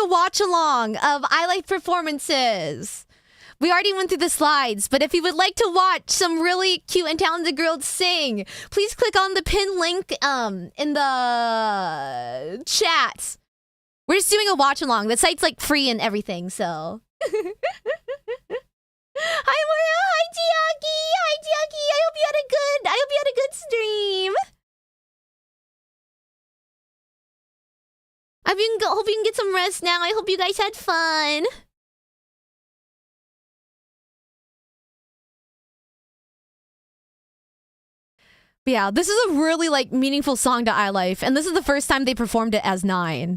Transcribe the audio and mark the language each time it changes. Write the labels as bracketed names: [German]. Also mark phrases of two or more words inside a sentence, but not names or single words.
[English] watch-along of iLiFE performances. We already went through the slides, but if you would like to watch some really cute and talented girls sing, please click on the pin link in the chat. We're just doing a watch-along. The site's like free and everything, so... Hi, Moya. Hi, Tiaki. Hi, Tiaki. I hope you had a good stream. Hope you can get some rest now. I hope you guys had fun. But yeah, this is a really like meaningful song to iLiFE, and this is the first time they performed it as 9.